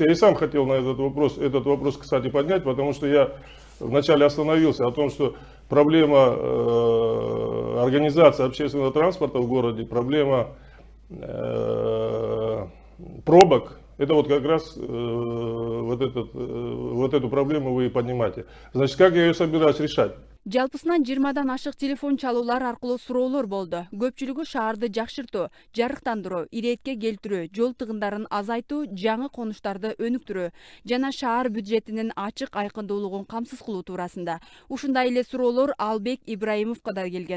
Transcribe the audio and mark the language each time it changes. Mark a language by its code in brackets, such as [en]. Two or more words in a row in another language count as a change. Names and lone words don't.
[ru] Я и сам хотел на этот вопрос, кстати, поднять, потому что я вначале остановился о том, что проблема организации общественного транспорта в городе, проблема пробок, это вот как раз вот эту проблему вы и поднимаете. Значит, как я ее собираюсь решать? [ky] Жалпысынан 20-дан ашык телефон чалуулар аркылуу суроолор болду. Көпчүлүгү шаарды жакшыртуу, жарыктандыруу, иретке келтирүү, жол тыгындарын азайтуу, жаңы конуштарды өнүктүрүү жана шаар бюджетинин ачык айкындуулугун камсыз кылуу туурасында. Ушундай эле суроолор Албек Ибраимовго да келген.